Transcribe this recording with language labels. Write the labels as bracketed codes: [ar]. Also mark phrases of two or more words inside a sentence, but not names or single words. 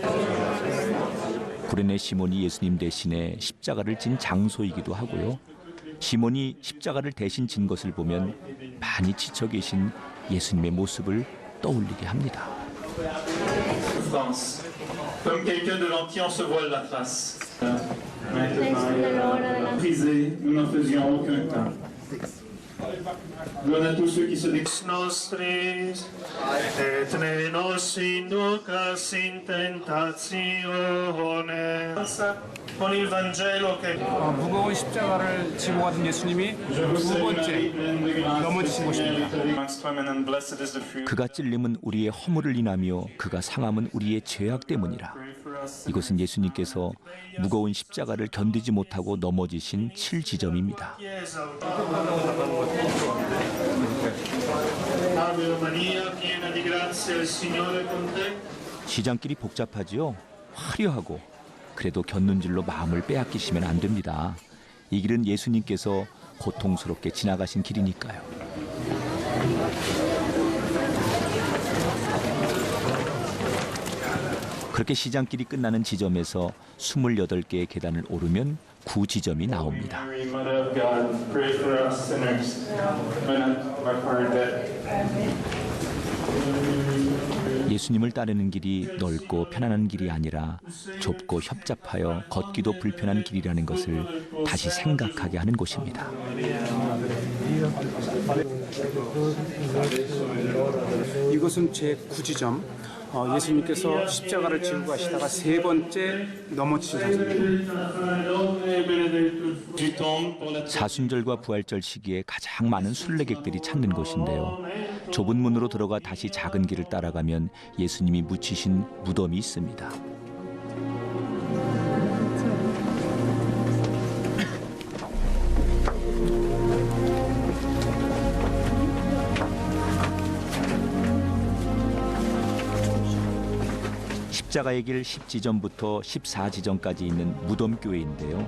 [ko] 구레네 시몬이 예수님 대신에 십자가를 진 장소이기도 하고요. 시몬이 십자가를 대신 진 것을 보면 많이 지쳐 계신 예수님의 모습을 떠올리게 합니다. [fr] Comme quelqu'un de l'Empire se voile la face. Brisé, nous n'en faisions aucun cas. Gloire à tous ceux qui se [la] nostris et ne nos inducas in tentatione. [it] Con il Vangelo che [ko] 무거운 십자가를 지고 가던 예수님이 두 번째 넘어지신 것입니다. 그가 찔림은 우리의 허물을 인하며 그가 상함은 우리의 죄악 때문이라. 이곳은 예수님께서 무거운 십자가를 견디지 못하고 넘어지신 7지점입니다. [it] Ave Maria, piena di grazia, il Signore è con te. [ko] 시장길이 복잡하지요. 화려하고 그래도 곁눈질로 마음을 빼앗기시면 안 됩니다. 이 길은 예수님께서 고통스럽게 지나가신 길이니까요. 그렇게 시장길이 끝나는 지점에서 28개의 계단을 오르면 9지점이 나옵니다. [en] Mary, Mother of God, pray for us sinners, when of our death. [ko] 예수님을 따르는 길이 넓고 편안한 길이 아니라 좁고 협잡하여 걷기도 불편한 길이라는 것을 다시 생각하게 하는 곳입니다. 이것은 제 9지점. 예수님께서 십자가를 지고 가시다가 세 번째 넘어지신 장소입니다. [fr] Tu tombes pour la [ko] 사순절과 부활절 시기에 가장 많은 순례객들이 찾는 곳인데요. 좁은 문으로 들어가 다시 작은 길을 따라가면 예수님이 묻히신 무덤이 있습니다. 십자가의 길 10지점부터 14지점까지 있는 무덤교회인데요.